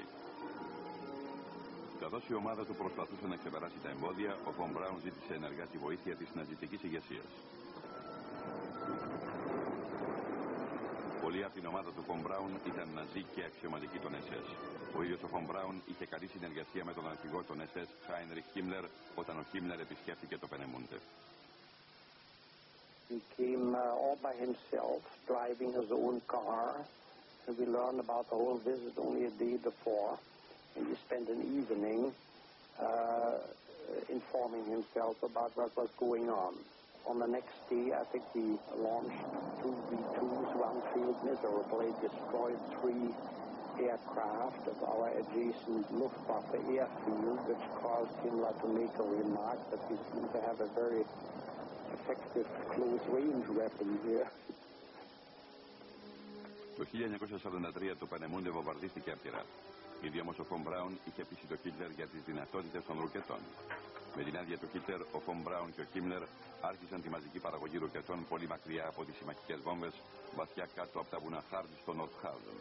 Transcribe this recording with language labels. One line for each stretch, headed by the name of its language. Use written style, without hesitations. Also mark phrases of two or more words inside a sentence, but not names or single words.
Greek: Καθώς η ομάδα του προσπαθούσε να ξεπεράσει τα εμπόδια, ο Φον Μπράουν ζήτησε ενεργά τη βοήθεια της ναζιστικής ηγεσίας. Πολλοί από την ομάδα του Φον Μπράουν ήταν ναζί και αξιωματικοί των SS. Ο ίδιος ο Φον Μπράουν είχε καλή συνεργασία με τον αρχηγό των SS, Χάινριχ Χίμλερ, όταν ο Χίμλερ επισκέφθηκε το Πενεμούντε.
English: He came all by himself, driving his own car, and we learned about the whole visit only a day before. And he spent an evening informing himself about what was going on. On the next day, I think he launched 2 V2s. One failed miserably, destroyed 3 aircraft of our adjacent Luftwaffe airfield, which caused Himmler to make a remark that we seem to have a very effective close-range weapon here.
Greek: Το 1943 το Πενεμούντε βομβαρδίστηκε άπειρα. Ήδη όμως ο Φον Μπράουν είχε πείσει το Χίτλερ για τις δυνατότητες των ρουκετών. Με την άδεια του Χίτλερ, ο Φον Μπράουν και ο Χίμλερ άρχισαν τη μαζική παραγωγή ρουκετών πολύ μακριά από τις συμμαχικές βόμβες, βαθιά κάτω από τα βουνά Χάρντ στο Νορτχάουζεν.